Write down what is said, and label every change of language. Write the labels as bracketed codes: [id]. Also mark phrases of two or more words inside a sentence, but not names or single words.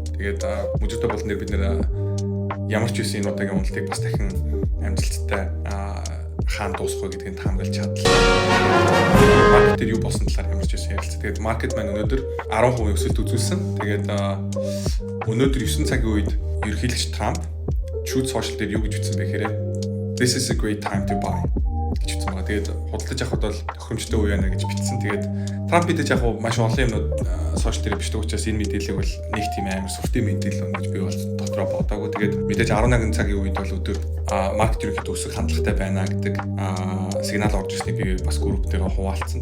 [mn] Тэгээд мөлжүүртэй болон дээр бид нэр ямар ч үсэн энэ удаагийн уналтыг бас дахин амжилттай хаан дуусгах гэдгийг таамаглаж чадлаа. Маркет дээр юу болсон талаар ямар ч үсэн ярилцсан. Тэгээд маркет маань өнөөдөр 10% өсөлт үзүүлсэн. Тэгээд өнөөдөр 9 цагийн үед ерөнхийлөгч Трамп Truth Social дээр юу гэж бичсэн бэ гэхээр [en] "This is a great time to buy" [mn] гэж бичсэн байгаа. Тэгээд худалдаж авахд бол тохиромжтой үе байна гэж бичсэн. Тэгээд Трамп мэдээж яг маш олон юмнууд сошиал дээр бичдэг учраас энэ мэдээллийг бол нэг тийм амар сүртэй мэдээлэл байна гэж би бол дотроо бодоагүй. Тэгээд мэдээж 11 цагийн үед бол өдөр маркет ерөнхийдөө өсөх хандлагатай байна гэдэг сигнал орж ирснийг би бас групп дээр хуваалцсан.